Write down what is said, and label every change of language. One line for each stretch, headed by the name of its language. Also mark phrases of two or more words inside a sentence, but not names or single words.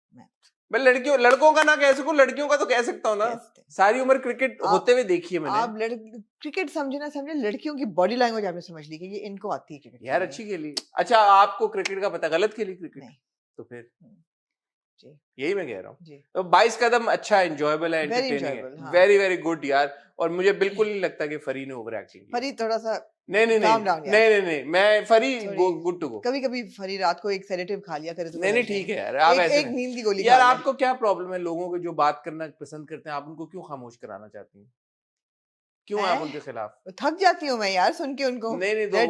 Urdu: میں لڑکوں کا نہ کہہ سکوں لڑکیوں کا تو کہہ سکتا ہوں نا ساری عمر کرکٹ ہوتے ہوئے دیکھی ہے میں نے. آپ کرکٹ سمجھے نہ سمجھے لڑکیوں کی
English: body language
Urdu: آپ نے سمجھ لی کہ یہ ان کو آتی ہے کرکٹ یار اچھی کھیلی. اچھا آپ کو کرکٹ کا پتہ غلط کھیلی کرکٹ نہیں تو پھر جی یہی میں کہہ رہا ہوں جی تو 22 قدم اچھا انجوائیبل ہے Very एंटरटेनिंग enjoyable, ہے ہاں.
English: Very very good
Urdu: یار اور مجھے بالکل نہیں لگتا کہ فری نے
English: over acting
Urdu: کی. فری تھوڑا سا نہیں نہیں
English: calm down
Urdu: نہیں یار. نہیں نہیں میں فری Sorry।
English: Good to go.
Urdu: کبھی کبھی فری رات کو ایک سیڈیٹو کھا لیا کرے تو نہیں کوئی نہیں حرج ٹھیک ہے یار آپ ایسے ایک نیند کی گولی یار کھا لیں. آپ کو کیا پرابلم ہے لوگوں کو جو بات کرنا پسند کرتے ہیں آپ ان کو کیوں خاموش کرانا چاہتی ہیں کیوں آپ ہیں? ان کے خلاف? تھک جاتی ہوں میں یار سن کے ان کو نہیں نہیں That